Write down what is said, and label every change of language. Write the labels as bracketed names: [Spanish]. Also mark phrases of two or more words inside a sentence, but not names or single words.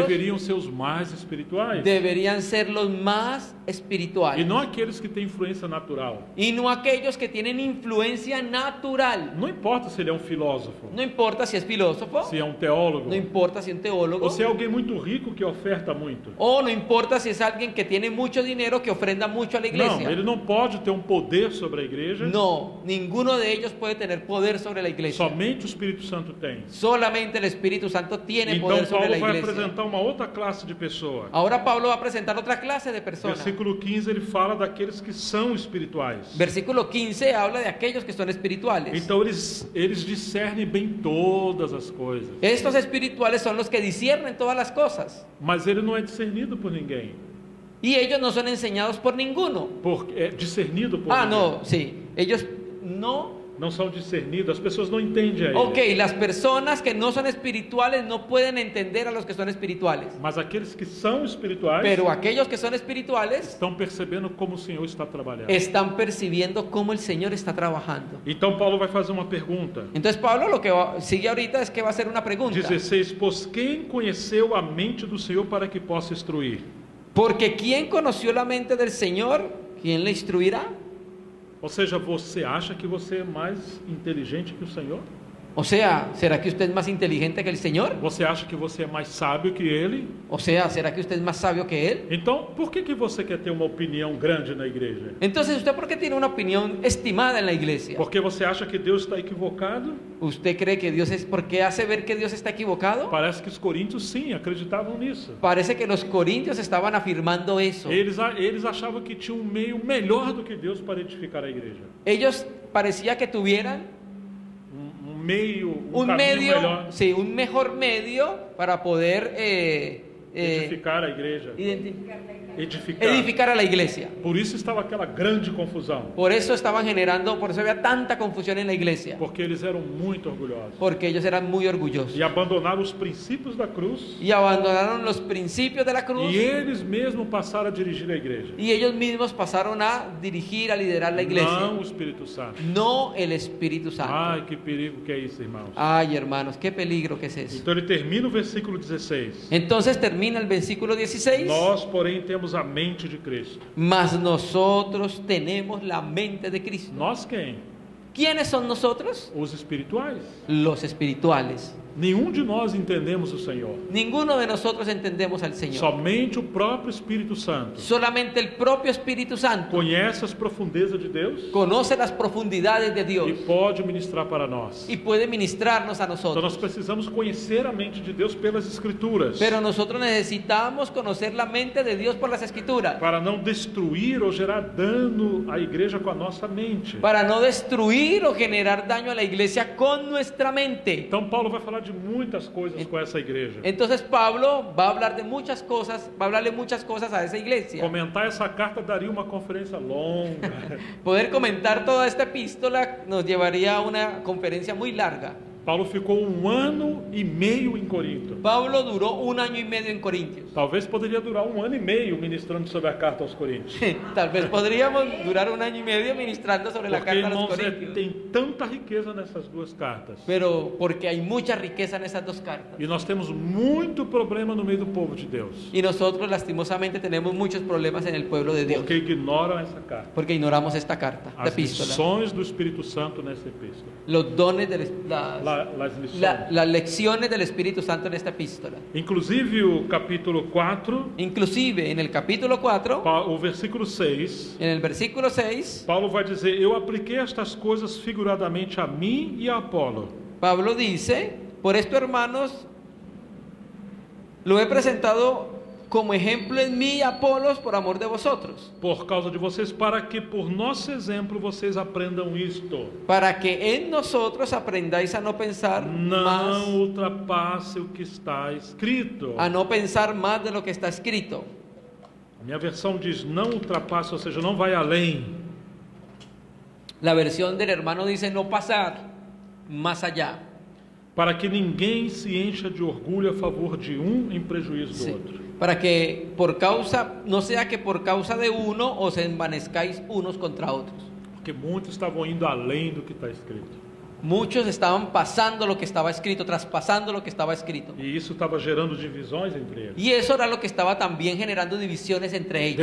[Portuguese] deveriam ser os mais espirituais [Spanish] deberían ser los más [Portuguese] e [Spanish] espirituales [Portuguese] não aqueles que têm influência natural. [Spanish] y no aquellos que tienen influencia natural. [Portuguese] Não importa se ele é um filósofo, [Spanish] No importa si es filósofo, [Portuguese] se é um teólogo, [Spanish] no importa si es un teólogo, [Portuguese] ou se é alguém muito rico que oferta muito. [Spanish] o no importa si es alguien que tiene mucho dinero que ofrenda mucho a la [Portuguese] Não, [Spanish] iglesia. [Portuguese] ele não pode ter um poder sobre a igreja. [Spanish] No, ninguno de ellos puede tener poder sobre la iglesia. [Portuguese] Somente o Espírito Santo tem. [Spanish] Solamente el Espíritu Santo tiene [Portuguese] Então [Spanish] poder sobre [Portuguese] Paulo [Spanish] la [Portuguese] vai [Spanish] iglesia. [Portuguese] apresentar uma outra classe de pessoa. [Spanish] Ahora Pablo va a presentar otra clase de personas. [Portuguese] Versículo 15 ele fala daqueles que são espirituais. [Spanish] Versículo 15 habla de aquellos que son espirituales. [Portuguese] Então eles discernem bem todas as coisas. [Spanish] Estos espirituales son los que disciernen todas las cosas. [Portuguese] Mas ele não é discernido por ninguém. [Spanish] Y ellos no son enseñados por ninguno. [Portuguese] É discernido por Ah, ninguém. [Spanish] no, sí. Ellos no. [Portuguese] Não são discernidos, as pessoas não entendem a ele. [Spanish] Ok, las personas que no son espirituales no pueden entender a los que son espirituales. [Portuguese] Mas aqueles que são espirituais [Spanish] Pero aquellos que son espirituales [Portuguese] estão percebendo como o Senhor está trabalhando. [Spanish] están percibiendo cómo el Señor está trabajando. [Portuguese] Então Paulo vai fazer uma pergunta. Entonces Pablo lo que sigue ahorita es que va a hacer una pregunta. 16. Pois quem conheceu a mente do Senhor para que possa instruir? [Spanish] Porque ¿quién conoció la mente del Señor? ¿Quién le instruirá? [Portuguese] Ou seja, você acha que você é mais inteligente que o Senhor? [Spanish] O sea, ¿será que usted es más inteligente que el Señor? [Portuguese] Você acha que você é mais sábio que Ele? [Spanish] O sea, ¿será que usted es más sabio que Él? [Portuguese] Então, por que você quer ter uma opinião grande na igreja? [Spanish] Entonces, ¿usted por qué tiene una opinión estimada en la iglesia? [Portuguese] Porque você acha que Deus está equivocado? [Spanish] ¿Usted cree que Dios es... ¿Por qué hace ver que Dios está equivocado? [Portuguese] Parece que os coríntios sim acreditavam nisso. [Spanish] Parece que los corintios estaban afirmando eso. [Portuguese] Eles achavam que tinha um meio melhor do que Deus para edificar a igreja. [Spanish] Ellos parecía que tuvieran [Portuguese] Um caminho [Spanish] medio, [Portuguese] melhor [Spanish] sí, un mejor medio para poder [Portuguese] edificar a igreja. [Spanish] edificar a la iglesia. [Portuguese] Por isso estava aquela grande confusão. [Spanish] Por eso estaban generando, por eso había tanta confusión en la iglesia. [Portuguese] Porque eles eram muito orgulhosos. [Spanish] Porque ellos eran muy orgullosos. [Portuguese] E abandonaram os princípios da cruz. [Spanish] Y abandonaron los principios de la cruz. [Portuguese] E eles mesmos passaram a dirigir a igreja. [Spanish] Y ellos mismos pasaron a dirigir, a liderar la iglesia. [Portuguese] Não o Espírito Santo. [Spanish] No el Espíritu Santo. [Portuguese] Ai, que perigo que é isso, irmãos. [Spanish] Ay, hermanos, qué peligro que es eso. [Portuguese] Então ele termina o versículo 16. [Spanish] Entonces termina el versículo 16. [Portuguese] Nós, porém, temos a mente de Cristo. [Spanish] Mas nosotros tenemos la mente de Cristo. [Portuguese] Nós quem? [Spanish] ¿Quiénes son nosotros? [Portuguese] Os espirituais. [Spanish] Los espirituales. [Portuguese] Nenhum de nós entendemos o Senhor. [Spanish] Ninguno de nosotros entendemos al Señor. [Portuguese] Somente o próprio Espírito Santo [Spanish] Solamente el propio Espíritu Santo [Portuguese] conhece as profundezas de Deus [Spanish] conoce las profundidades de Dios [Portuguese] e pode ministrar para nós. [Spanish] y puede ministrarnos a [Portuguese] Então nós [Spanish] nosotros. [Portuguese] precisamos conhecer a mente de Deus pelas Escrituras, [Spanish] Pero nosotros necesitamos conocer la mente de Dios por las Escrituras, [Portuguese] para não destruir ou gerar dano à igreja com a nossa mente. [Spanish] para no destruir o generar daño a la iglesia con nuestra mente. [Portuguese] Então Paulo vai falar de muitas coisas com essa igreja. [Spanish] Entonces Pablo va a hablar de muchas cosas, va a hablarle muchas cosas a esa iglesia. [Portuguese] Comentar essa carta daria uma conferência longa. [Spanish] Poder comentar toda esta epístola nos llevaría a una conferencia muy larga. [Portuguese] Paulo ficou 1 ano e meio em Corinto. [Spanish] Pablo duró 1 año y medio en Corintios. [Portuguese] Talvez poderia durar 1 ano e meio ministrando sobre a carta aos Coríntios. [Spanish] Tal vez podríamos durar 1 año y medio ministrando sobre la [Portuguese] Porque, [Spanish] carta a los [Portuguese] irmãos, [Spanish] Corintios. [Portuguese] tem tanta riqueza nessas duas cartas. [Spanish] Pero porque hay mucha riqueza en esas dos cartas. [Portuguese] E nós temos muito problema no meio do povo de Deus. [Spanish] Y nosotros lastimosamente tenemos muchos problemas en el pueblo de Dios. [Portuguese] Porque ignoram essa carta. [Spanish] Porque ignoramos esta carta, esta [Portuguese] As [Spanish] epístola. [Portuguese] lições do Espírito Santo nessa epístola. [Spanish] Los dones de Las lições. las lecciones del Espíritu Santo en esta epístola. [Portuguese] Inclusive o capítulo 4, [Spanish] Inclusive en el capítulo 4, [Portuguese] o versículo 6, [Spanish] en el versículo 6, [Portuguese] Paulo vai dizer: Eu apliquei estas coisas figuradamente a mim e a Apolo. [Spanish] Pablo dice, por esto hermanos, lo he presentado como ejemplo en mí y Apolos por amor de vosotros, [Portuguese] Por causa de vocês, para que por nosso exemplo vocês aprendam isto. [Spanish] para que en nosotros aprendáis a no pensar más, [Portuguese] Não ultrapasse o que está escrito. [Spanish] a no pensar más de lo que está escrito. [Portuguese] A minha versão diz não ultrapasse, ou seja, não vai além. [Spanish] La versión del hermano dice no pasar más allá, [Portuguese] Para que ninguém se encha de orgulho a favor de um em prejuízo do [Spanish] sí, [Portuguese] outro. [Spanish] para que por causa, no sea que por causa de uno os envanezcáis unos contra otros. [Portuguese] Porque muitos estavam indo além do que está escrito. [Spanish] Muchos estaban pasando lo que estaba escrito, traspasando lo que estaba escrito. [Portuguese] E isso estava gerando divisões entre eles. [Spanish] Y eso era lo que estaba también generando divisiones entre ellos.